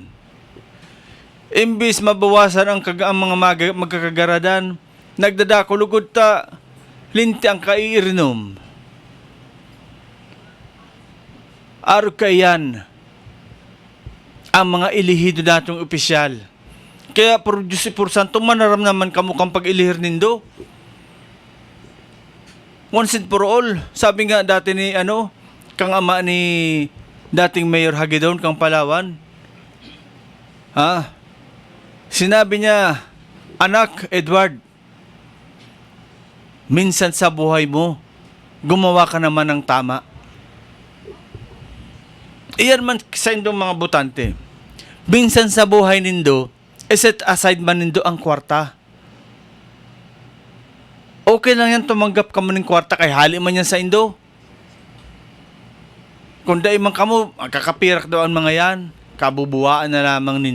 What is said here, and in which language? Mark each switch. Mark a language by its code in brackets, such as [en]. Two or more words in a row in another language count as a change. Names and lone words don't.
[bik] Imbis mabawasan ang mga magkakagaradan, nagdadako lugod ta, linti ang kaiirinom. Aro kayan ang mga ilihido natong opisyal. Kaya por Diyos por Santo, manaram naman kamukang pag-ilihir nindo. [en] Once and for all, [tl] sabi nga dati ni kang ama ni dating Mayor Hagedon, kang Palawan. Sinabi niya, anak Edward, minsan sa buhay mo, gumawa ka naman ng tama. [bik] Iyan man sa indong mga butante. Minsan sa buhay nindo, [en] set aside [bik] man nindo ang kwarta. Okay lang yan tumanggap ka mo ng kwarta, kay hali man yan sa indo. Kung dahil man kamo, kakapirak daw ang mga yan, kabubuhaan na lamang nin.